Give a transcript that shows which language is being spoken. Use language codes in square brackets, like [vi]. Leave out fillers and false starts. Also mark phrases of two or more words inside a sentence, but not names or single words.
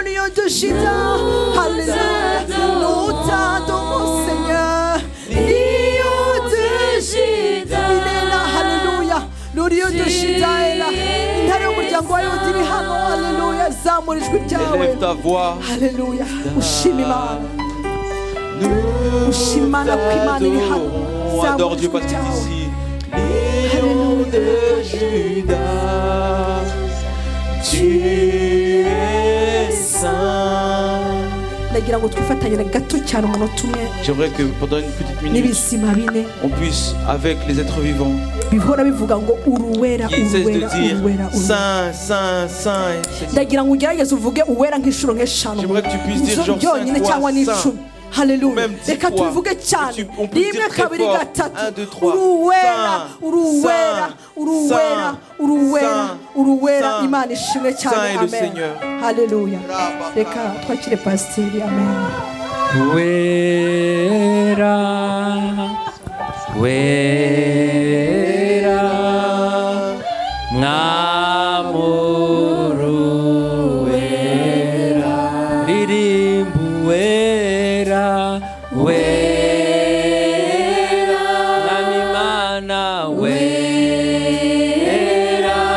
[fr] de Juda. Alléluia. Nous t'adorons, Seigneur. Lion de Juda. Il est là. Alléluia. Le lion de Juda est là. [rw] Intare y'umuryango wa Yuda iri hano. Alléluia. Zamura ijwi ryawe. [fr] Élève ta voix. Alléluia. [rw] Ushima Imana. Ushimana ko Imana iri hano. [fr] On adore Dieu parce qu'il est ici. Lion de Juda, tu es saint. [rw] Ndagira ngo twifatanye gato cyane umunota umwe. [fr] J'aimerais que pendant une petite minute, [rw] n'ibisima bine [fr] on puisse, avec les êtres vivants, [rw] bihora bivuga ngo uruwera [fr] qui cessent de [rw] uruwera [fr] dire [rw] uruwera [fr] saint, saint, saint. [rw] ndagira ngo ugerageze uvuge uwera nk'inshuro nk'eshanu [fr] J'aimerais que tu puisses dire genre [rw] byonyine 5 cyangwa [fr] fois [rw] n'icumi. [fr] saint. [rw] Haleluya. [fr] Même 10 [rw] Reka [fr] fois. [rw] tubivuge cyane. [fr] On peut dire [rw] Rimwe [fr] très [rw] kabiri [fr] fort. [rw] gatatu. 1, 2, 3. Uruwera uruwera [fr] Saint, [rw] uruwera [fr] Saint, [rw] uruwera [fr] Saint, [rw] uruwera [fr] Saint, [rw] Imana ishimwe cyane. [fr] Saint est le [rw] Amen. [fr] Seigneur. [rw] Haleluya. Reka twakire pasiteri. Amen. Wera, wera, mwamuru wera, ririmbu wera, wera, namimana wera,